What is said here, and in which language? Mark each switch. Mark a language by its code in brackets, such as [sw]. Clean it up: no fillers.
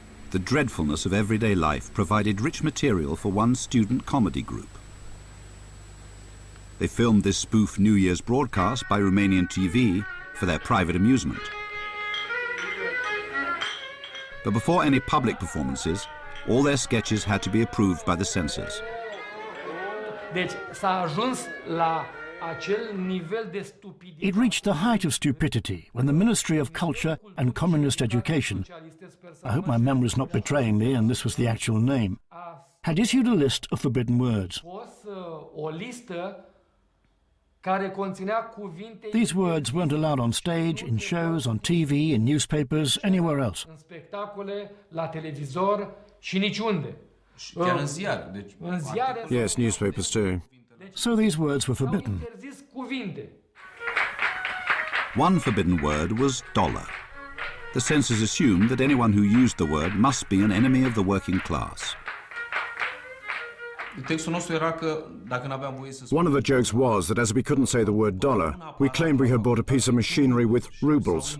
[en] The dreadfulness of everyday life provided rich material for one student comedy group. They filmed this spoof New Year's broadcast by Romanian TV for their private amusement. But before any public performances, all their sketches had to be approved by the censors. [ro] Deci s-a ajuns la acel nivel de stupidități. [en] It reached the height of stupidity when the Ministry of Culture and Communist Education, I hope my memory is not betraying me and this was the actual name, had issued a list of forbidden words. [ro] O listă care conținea cuvinte. [en] These words weren't allowed on stage, in shows, on TV, in newspapers, anywhere else. [ro] În spectacole, la televizor și niciunde. Chiar în ziar, deci. În ziare. [en] Yes, newspapers too. So these words were forbidden. [ro] Interzis cuvinte. [en] One forbidden word was dollar. The censors assumed that anyone who used the word must be an enemy of the working class. One of the jokes was that as we couldn't say the word dollar, we claimed we had bought a piece of machinery with rubles.